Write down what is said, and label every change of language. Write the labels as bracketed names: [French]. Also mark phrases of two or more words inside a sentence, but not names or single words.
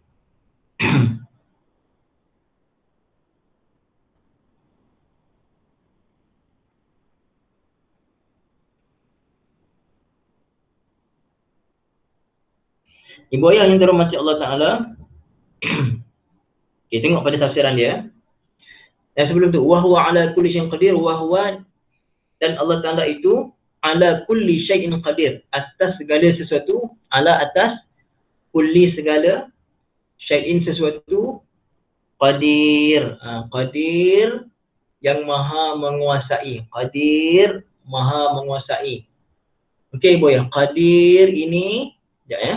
[Malay] Ibu ayah yang dirahmati [Arabic] الله تعالى. [Malay] Okay, tengok pada tafsiran dia. Dan sebelum tu, [Arabic] وهو على كل شيء قدير، وهو، dan الله تعالى itu على كل شيء قدير, [Malay] atas segala sesuatu, ala atas kulli segala syai'in sesuatu, qadir. Qadir yang maha menguasai. Qadir, maha menguasai. Okey boy, qadir ini, sekejap ya.